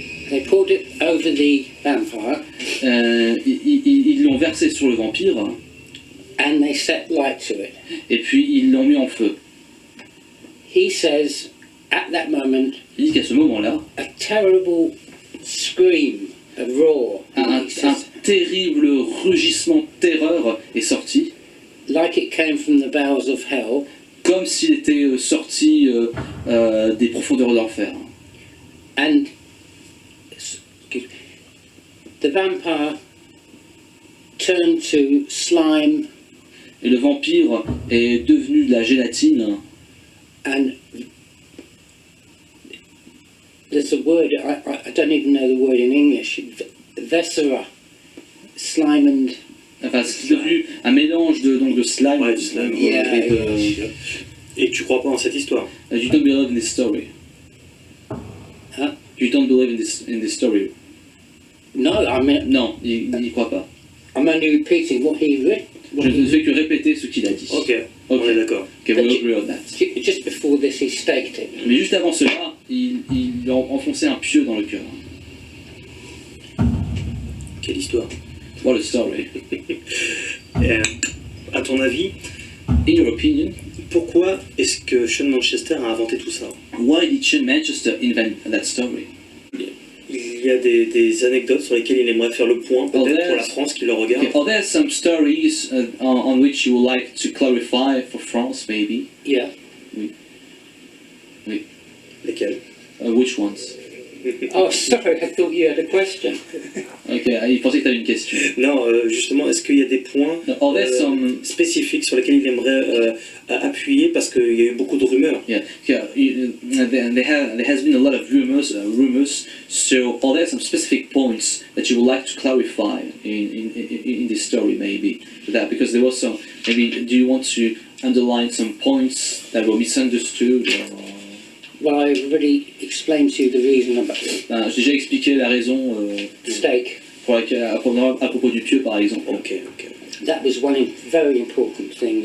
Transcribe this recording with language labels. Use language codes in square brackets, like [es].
[en] They poured it over the vampire [fr] Ils l'ont versé sur le vampire [en] and they set light to it. [fr] et puis ils l'ont mis en feu. [en] He says, at that moment, [fr] Il dit qu'à ce moment-là, [en] a terrible scream, a roar, [fr] un [en] he says, [fr] terrible rugissement de terreur est sorti, [en] like it came from the bowels of hell, [fr] comme s'il était sorti des profondeurs de l'enfer. [en] and the vampire turned to slime, [fr] Et le vampire est devenu de la gélatine. [en] and there's a word, I don't even know the word in English, viscera, slime and... [fr] Enfin, c'est devenu un mélange de slime, Ouais, du slime. [en] Yeah, [fr] et de... Et tu crois pas en cette histoire? [en] You don't believe in this story. Huh? You don't believe in this story. No, I mean, [fr] Non, il n'y croit pas. [en] I'm only repeating what he read. [fr] Je ne fais que répéter ce qu'il a dit. Ok, on est d'accord. [en] Okay, we agree on that. Just before this, he staked it. [fr] Mais juste avant cela, il a enfoncé un pieu dans le cœur. Quelle histoire. [en] What a story. [fr] À ton avis, [en] In your opinion, [fr] pourquoi est-ce que Sean Manchester a inventé tout ça? [en] why did Sean Manchester invent that story? [fr] Il y a des anecdotes sur lesquelles il aimerait faire le point, peut-être pour la France qui le regarde. [en] Okay, are there some stories on which you would like to clarify for France, maybe? Yeah. [fr] Lesquelles? [en] Which ones? Oh, sorry, I thought you had a question. [fr] Ok, il pensait que tu avais une question. Non, justement, est-ce qu'il y a des points [en] Are there some... [fr] spécifiques sur lesquels il aimerait appuyer parce qu'il y a eu beaucoup de rumeurs? [en] Yeah, there has been a lot of rumors. So, are there some specific points that you would like to clarify in this story, maybe? That because there was some. Maybe do you want to underline some points that were misunderstood? Well, I already explained to you the reason about the [fr] J'ai déjà expliqué la raison [en] stake. [fr] pour laquelle, à propos du pieu, par exemple. Ok. [en] That was one very important thing.